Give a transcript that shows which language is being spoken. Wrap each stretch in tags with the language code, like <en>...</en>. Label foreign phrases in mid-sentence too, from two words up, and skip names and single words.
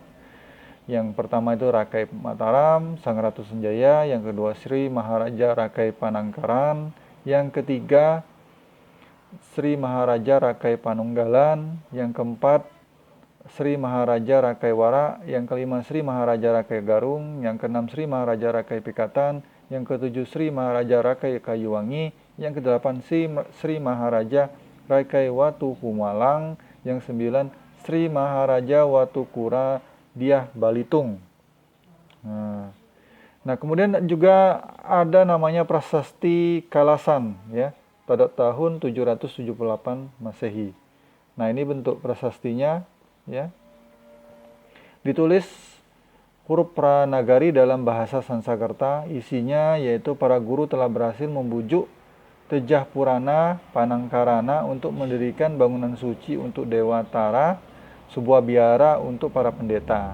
<id>Yang pertama itu Rakai Mataram, Sang Ratu Sanjaya, yang kedua Sri Maharaja Rakai Panangkaran, yang ketiga Sri Maharaja Rakai Panunggalan, yang keempat Sri Maharaja Rakai Wara, yang kelima Sri Maharaja Rakai Garung, yang keenam Sri Maharaja Rakai Pikatan, yang ketujuh Sri Maharaja Rakai Kayuwangi, yang kedelapan Sri Maharaja Rakai Watu Humalang, yang sembilan Sri Maharaja Watu Kura Diah Balitung. Nah, kemudian juga ada namanya Prasasti Kalasan ya, pada tahun 778 Masehi. Nah, ini bentuk prasastinya ya. Ditulis huruf Pranagari dalam bahasa Sanskerta, isinya yaitu para guru telah berhasil membujuk Tejah Purana Panangkarana untuk mendirikan bangunan suci untuk Dewa Tara, sebuah biara untuk para pendeta.</id>